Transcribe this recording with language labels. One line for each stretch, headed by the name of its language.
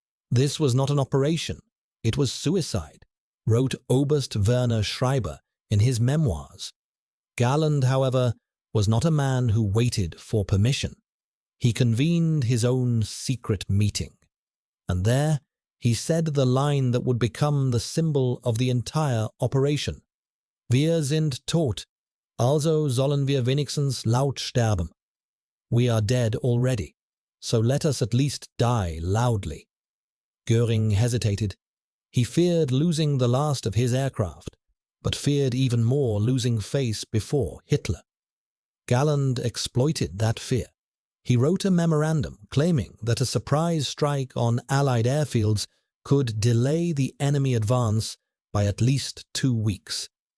English: This was not an operation, it was suicide, wrote Oberst Werner Schreiber in his memoirs. Galland, however, was not a man who waited for permission. He convened his own secret meeting. And there he said the line that would become the symbol of the entire operation.
German: Wir sind tot, also sollen wir wenigstens laut sterben.
English: We are dead already, so let us at least die loudly. Göring hesitated. He feared losing the last of his aircraft, but feared even more losing face before Hitler. Galland exploited that fear. He wrote a memorandum claiming that a surprise strike on Allied airfields could delay the enemy advance by at least 2 weeks.